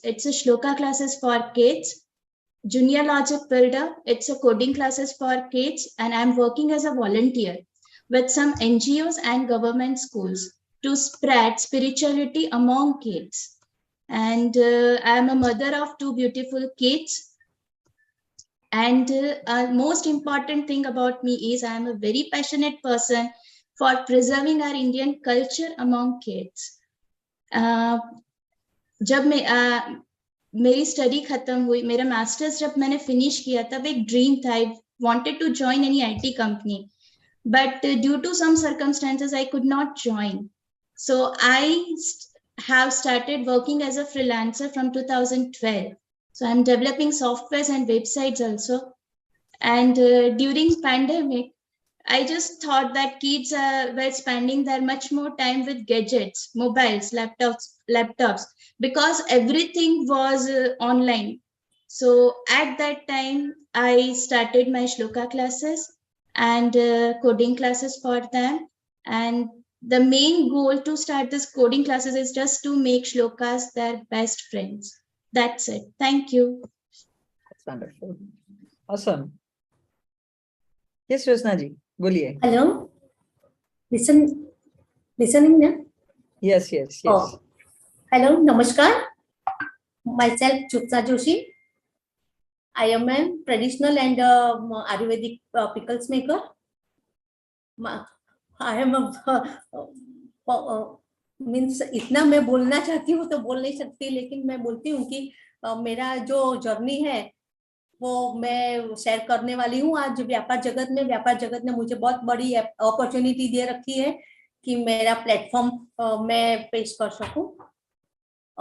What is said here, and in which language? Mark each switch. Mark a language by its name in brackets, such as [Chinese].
[English] It's a shloka classes for kids. Junior Logic Builder, it's a coding classes for kids, and I'm working as a volunteer with some NGOs and government schools to spread spirituality among kids. And I'm a mother of 2 beautiful kids. And most important thing about me is I'm a very passionate person for preserving our Indian culture among kids. [Hindi] जब मैं मेरी study खत्म हुई, मेरा masters जब मैंने finish किया, तब एक ड्रीम था, [English] I wanted to join any IT company, but due to some circumstances I could not join. So I have started working as a freelancer from 2012. So I'm developing softwares and websites also. And during pandemic, I just thought that kids were spending their much more time with gadgets, mobiles, laptops, because everything was online. So at that time, I started my shloka classes and coding classes for them. And the main goal to start this coding classes is just to make shlokas their best friends. That's it. Thank you. That's wonderful. Awesome. Yes, Rosna ji. [Hindi] बोलिए. [English] Hello, listening na? Yes. Oh. Hello, namaskar. Myself Chutsa Joshi. I am a traditional and Ayurvedic pickles maker. I am means [Hindi] इतना मैं बोलना चाहती हूँ तो बोल नहीं सकती, लेकिन मैं बोलती हूँ कि मेरा जो जर्नी है वो मैं शेयर करने वाली हूँ आज व्यापार जगत में. व्यापार जगत ने मुझे बहुत बड़ी अपॉर्चुनिटी दे रखी है कि मेरा प्लेटफॉर्म मैं पेश कर सकूं.